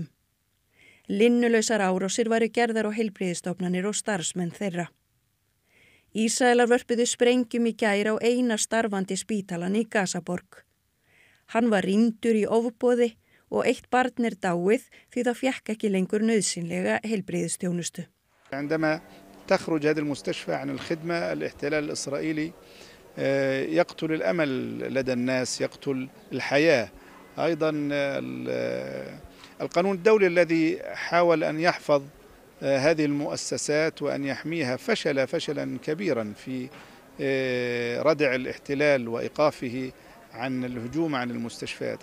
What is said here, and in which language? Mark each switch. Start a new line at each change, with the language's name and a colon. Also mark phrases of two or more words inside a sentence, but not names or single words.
Icelandic: Linnulausar árásir væru gerðar á heilbrigðisstofnanir og starfsmenn þeirra. Ísraelar vörpuðu sprengjum í gær á eina starfandi spítalann í Gazaborg. Hann var rýmdur í ofboði og 1 barn dáið því það fékk ekki lengur nauðsynlega heilbrigðisþjónustu.
Arabic: عندما تخرج هذا المستشفى عن الخدمة الاحتلال الإسرائيلي يقتل الأمل لدى الناس، يقتل الحياة. أيضا القانون الدولي الذي حاول أن يحفظ هذه المؤسسات وأن يحميها فشل فشلا كبيرا في ردع الاحتلال وإيقافه عن الهجوم عن المستشفيات.